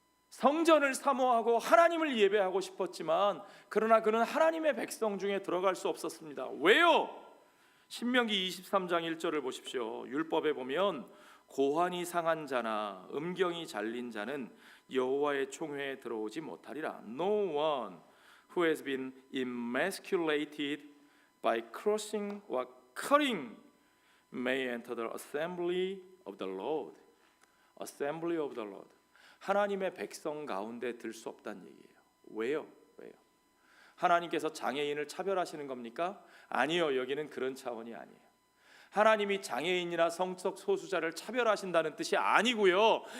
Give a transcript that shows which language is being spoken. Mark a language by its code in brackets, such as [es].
[ko] 성전을 사모하고 하나님을 예배하고 싶었지만 그러나 그는 하나님의 백성 중에 들어갈 수 없었습니다. 왜요? 신명기 23장 1절을 보십시오. 율법에 보면 고환이 상한 자나 음경이 잘린 자는 여호와의 총회에 들어오지 못하리라. [en] No one who has been emasculated by crossing or cutting may enter the assembly of the Lord. Assembly of the Lord. [ko] 하나님의 백성 가운데 들 수 없다는 얘기예요. 왜요? 왜요? 하나님께서 장애인을 차별하시는 겁니까? 아니요. 여기는 그런 차원이 아니에요. 하나님이 장애인이나 성적 소수자를 차별하신다는 뜻이 아니고요.